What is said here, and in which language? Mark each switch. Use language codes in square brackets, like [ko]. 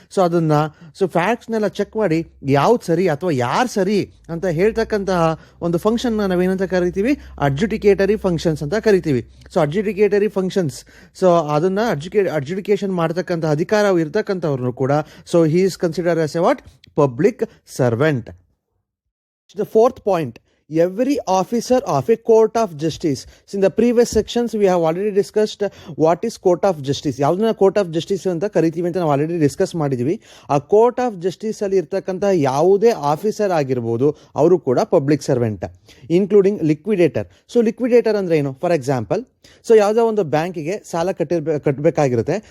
[kn] So ಅದನ್ನು ಫ್ಯಾಕ್ಟ್ಸ್ನೆಲ್ಲ check ಮಾಡಿ ಯಾವ್ದು ಸರಿ ಅಥವಾ ಯಾರು ಸರಿ ಅಂತ ಹೇಳ್ತಕ್ಕಂತಹ ಒಂದು ಫಂಕ್ಷನ್ನ ನಾವೇನಂತ ಕರಿತೀವಿ, ಅಡ್ಜುಡಿಕೇಟರಿ ಫಂಕ್ಷನ್ಸ್ ಅಂತ ಕರಿತೀವಿ. ಸೊ ಅಡ್ಜುಡಿಕೇಟರಿ ಫಂಕ್ಷನ್ಸ್, ಸೊ ಅದನ್ನು ಅಡ್ಜುಡಿಕೇಷನ್ ಮಾಡ್ತಕ್ಕಂಥ ಅಧಿಕಾರ ಇರ್ತಕ್ಕಂಥವ್ರನ್ನು ಕೂಡ, [en] so he is consider as a what, [kn] public servant. [en] The fourth point, every officer of a court of justice. So in the previous sections we have already discussed what is court of justice. [kn] ಯಾವುದನ್ನ court of justice ಅಂತ ಕರಿತೀವಿ ಅಂತ ನಾವು already discuss ಮಾಡಿದ್ವಿ. ಆ court of justice ಅಲ್ಲಿ ಇರ್ತಕ್ಕಂಥ ಯಾವುದೇ ಆಫೀಸರ್ ಆಗಿರ್ಬೋದು, ಅವರು ಕೂಡ public servant, including liquidator. So liquidator ಅಂದ್ರೆ ಏನು? ಫಾರ್ ಎಕ್ಸಾಂಪಲ್, ಸೊ ಯಾವುದೋ ಒಂದು ಬ್ಯಾಂಕಿಗೆ ಸಾಲ ಕಟ್ಟಬೇಕಾಗಿರುತ್ತೆ.